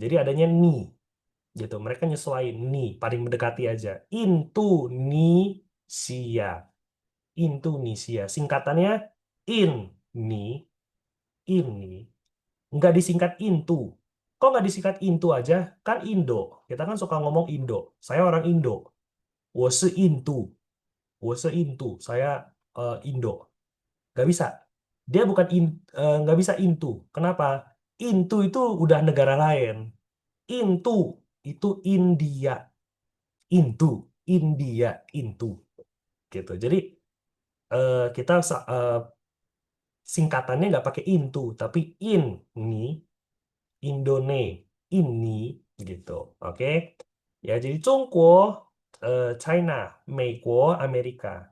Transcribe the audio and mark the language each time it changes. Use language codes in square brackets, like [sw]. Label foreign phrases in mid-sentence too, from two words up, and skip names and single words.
[id] Jadi adanya ni. Gitu. Mereka nyesuaiin ni. Paling mendekati aja. Indonesia. Indonesia. Singkatannya ini. Nggak disingkat into. Kok nggak disingkat into aja? Kan Indo. Kita kan suka ngomong Indo. Saya orang Indo. [zh] 我是印度. 我是印度. [id] Saya Indo. Nggak bisa. Dia bukan nggak bisa into. Kenapa? Into itu udah negara lain. Into itu India. Into. India. Into. Gitu. Jadi kita singkatannya nggak pakai into, tapi ini, ini, gitu. Oke? Ya, jadi Zhongguo, China, Meiguo, Amerika.